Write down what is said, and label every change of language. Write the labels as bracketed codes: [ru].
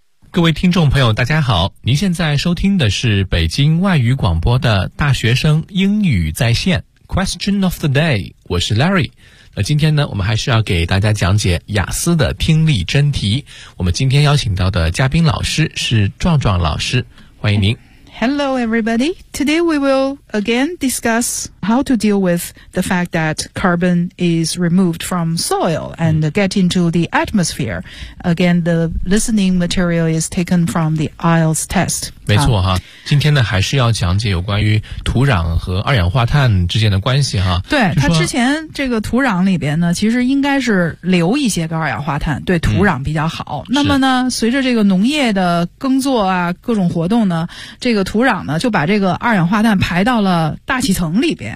[zh] 各位听众朋友大家好，您现在收听的是北京外语广播的大学生英语在线 Question of the day， 我是 Larry。今天呢，我们还是要给大家讲解雅思的听力真题。我们今天邀请到的嘉宾老师是壮壮老师，欢迎您。 [en] Hello, everybody. Today we will again discuss how to deal with the fact that carbon is removed from soil and get into the atmosphere. Again, the listening material is taken from the IELTS test. [zh] 没错哈，今天呢还是要讲解有关于土壤和二氧化碳之间的关系哈。对，它之前这个土壤里边呢，其实应该是留一些个二氧化碳，对土壤比较好。那么呢，随着这个农业的耕作啊，各种活动呢，这个土壤呢就把这个二氧化碳排到了大气层里边、